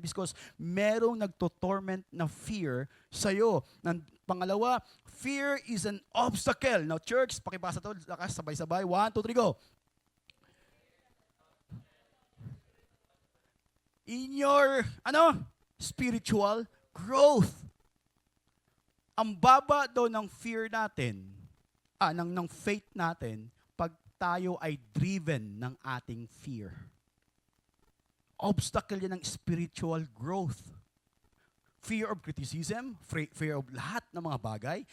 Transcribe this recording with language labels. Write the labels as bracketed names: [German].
[Filipino] Because merong nagto-torment na fear sa'yo. Pangalawa, [English] fear is an obstacle. [Filipino] Now church, pakibasa to. Sabay-sabay. [English] 1, 2, 3, go. In your, spiritual growth. [Filipino] Ang baba daw ng fear natin, ng faith natin, tayo ay driven ng ating fear. Obstacle yan ng spiritual growth. [English] Fear of criticism, fear of [Filipino] lahat ng mga bagay.